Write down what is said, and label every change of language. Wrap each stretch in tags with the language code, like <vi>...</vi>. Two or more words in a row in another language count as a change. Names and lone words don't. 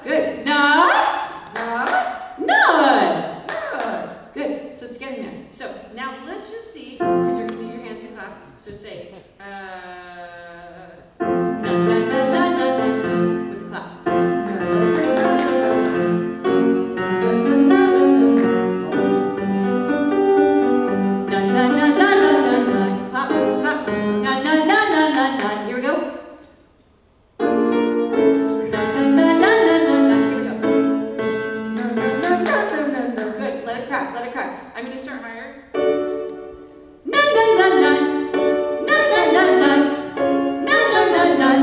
<en>Good. Nut. Nut. Nut. Nut. Good. So it's getting there. So now let's just see, because you're going to do your hands and clap. So say, nut, nut, nut, nut, nut, nut, with a clap. Nut, nut, nut, nut, nut, nut, nut. Clap, clap. Nut, nut, nut, nut, nut, nut. Here we go. Nut, nut, nut, nut, nut, nut, nut. Here we go. Good. Let it crack. Let it crack. I'm going to start higher. Nut, nut, nut, nut. Nut, nut, nut, nut. Nut, nut, nut, nut.</en>